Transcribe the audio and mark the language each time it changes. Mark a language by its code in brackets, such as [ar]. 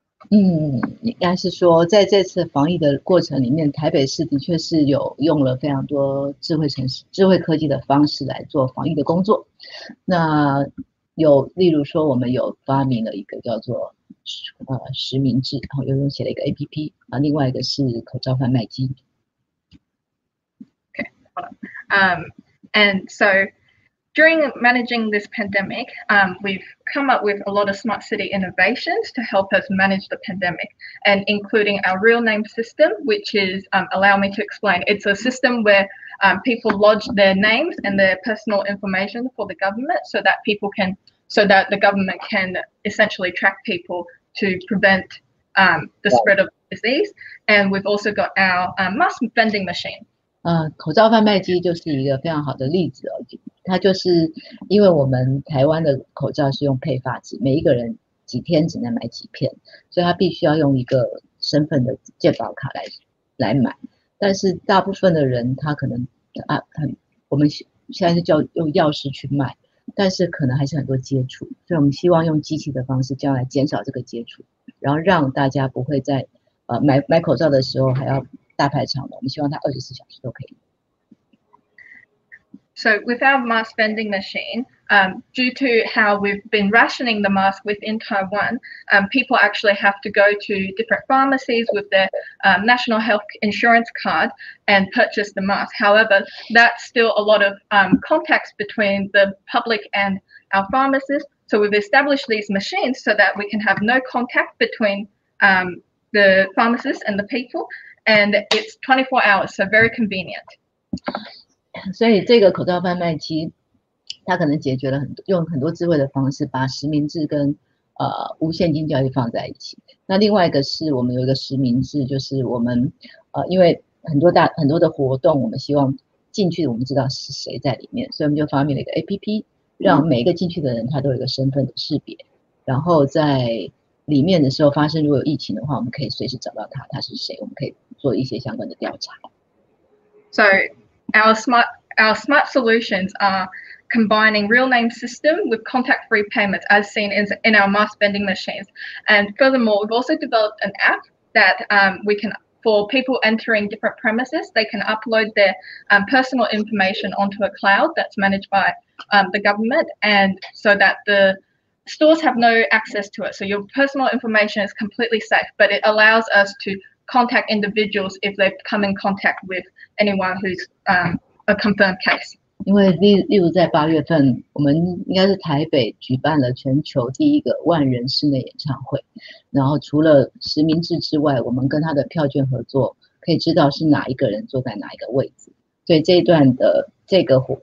[zh] 应该是说，在这次防疫的过程里面，台北市的确是有用了非常多智慧科技的方式来做防疫的工作。那例如说，我们有发明了一个叫做实名制，然后有人写了一个 APP 啊，另外一个是口罩贩卖机。 [en] Okay, hold on. And so during managing this pandemic, we've come up with a lot of smart city innovations to help us manage the pandemic, and including our real name system, which is, allow me to explain, it's a system where people lodge their names and their personal information for the government so that the government can essentially track people to prevent the spread of disease. And we've also got our mask vending machine. [zh] 口罩贩卖机就是一个非常好的例子哦。它就是因为我们台湾的口罩是用配发制，每一个人几天只能买几片，所以他必须要用一个身份的健保卡来买。但是大部分的人他可能我们现在是叫用钥匙去卖，但是可能还是很多接触，所以我们希望用机器的方式，将来减少这个接触，然后让大家不会在买口罩的时候还要大排长龙。我们希望它24小时都可以。 [en] So with our mask vending machine, due to how we've been rationing the mask within Taiwan, people actually have to go to different pharmacies with their national health insurance card and purchase the mask. However, that's still a lot of contacts between the public and our pharmacists. So we've established these machines so that we can have no contact between the pharmacists and the people, and it's 24 hours, so very convenient. [zh] 所以这个口罩贩卖机，它可能解决了用很多智慧的方式，把实名制跟无现金交易放在一起。那另外一个是我们有一个实名制，就是我们因为很多的活动，我们希望进去我们知道是谁在里面，所以我们就发明了一个 APP， 让每一个进去的人他都有一个身份的识别，然后在里面的时候发生如果有疫情的话，我们可以随时找到他是谁，我们可以做一些相关的调查。 [en] So our smart solutions are combining real name system with contact-free payments as seen in our mask vending machines. And furthermore, we've also developed an app that for people entering different premises, they can upload their personal information onto a cloud that's managed by the government, and so that the stores have no access to it. So your personal information is completely safe, but it allows us to contact individuals if they've come in contact with anyone who's a confirmed case. [zh] 因为例如在8月份，我们应该是台北举办了全球第一个万人室内演唱会，然后除了实名制之外，我们跟他的票券合作，可以知道是哪一个人坐在哪一个位置，所以这一段的这个